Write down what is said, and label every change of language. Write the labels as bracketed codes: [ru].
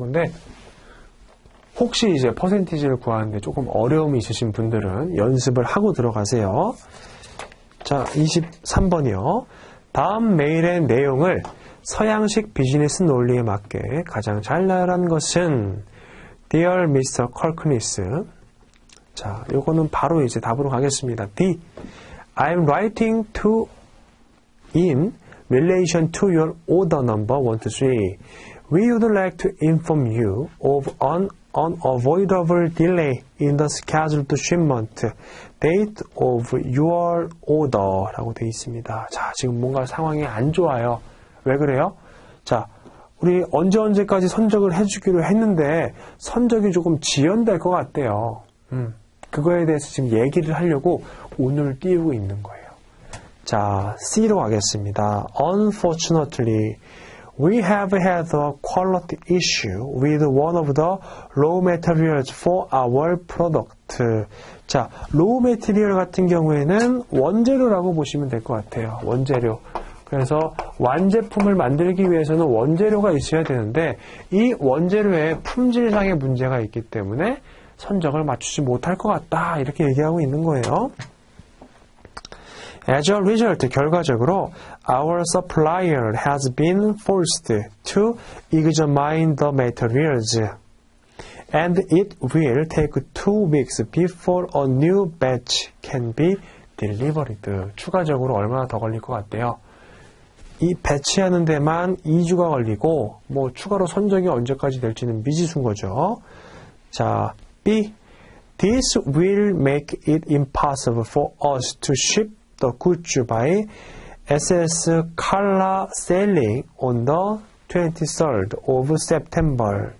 [ko] 근데 혹시 이제 퍼센티지를 구하는데 조금 어려움이 있으신 분들은 연습을 하고 들어가세요. 자, 23번이요. 다음 메일의 내용을 서양식 비즈니스 논리에 맞게 가장 잘 나열한 것은 [en] Dear Mr. Corkness. [ko] 자, 요거는 바로 이제 답으로 가겠습니다. D. [en] I'm writing to in relation to your order number 123. We would like to inform you of an unavoidable delay in the scheduled shipment date of your order [ko] 라고 되어 있습니다. 자, 지금 뭔가 상황이 안 좋아요. 왜 그래요? 자, 우리 언제까지 선적을 해주기로 했는데 선적이 조금 지연될 것 같대요. 그거에 대해서 지금 얘기를 하려고 운을 띄우고 있는 거예요. 자, C로 가겠습니다. [en] Unfortunately, we have had a quality issue with one of the raw materials for our product. [ko] 자, raw material 같은 경우에는 원재료라고 보시면 될 것 같아요. 원재료. 그래서 완제품을 만들기 위해서는 원재료가 있어야 되는데 이 원재료에 품질상의 문제가 있기 때문에 선적을 맞추지 못할 것 같다. 이렇게 얘기하고 있는 거예요. [en] As a result, [ko] 결과적으로 [en] our supplier has been forced to examine the materials and it will take 2 weeks before a new batch can be delivered. [ko] 추가적으로 얼마나 더 걸릴 것 같대요? 이 배치하는 데만 2주가 걸리고 뭐 추가로 선적이 언제까지 될지는 미지수인 거죠. 자, B. [en] This will make it impossible for us to ship the goods by SS Carla selling on the 23rd of September.